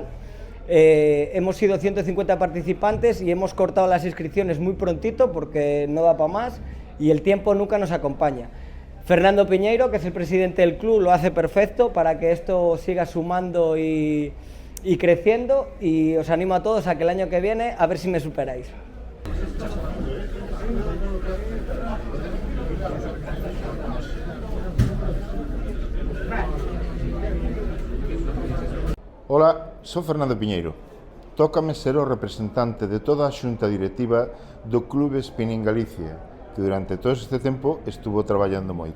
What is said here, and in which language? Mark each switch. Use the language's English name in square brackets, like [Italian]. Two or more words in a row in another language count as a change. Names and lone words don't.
[Spanish] Hemos sido 150 participantes y hemos cortado las inscripciones muy prontito porque no da para más y el tiempo nunca nos acompaña. Fernando Piñeiro, que es el presidente del club, lo hace perfecto para que esto siga sumando y creciendo, y os animo a todos a que el año que viene a ver si me superáis. [Galician] Ola, sou Fernando Piñeiro. Tócame ser o representante de toda a xunta directiva do Club Spinning Galicia, que durante todo este tempo estuvo traballando moito.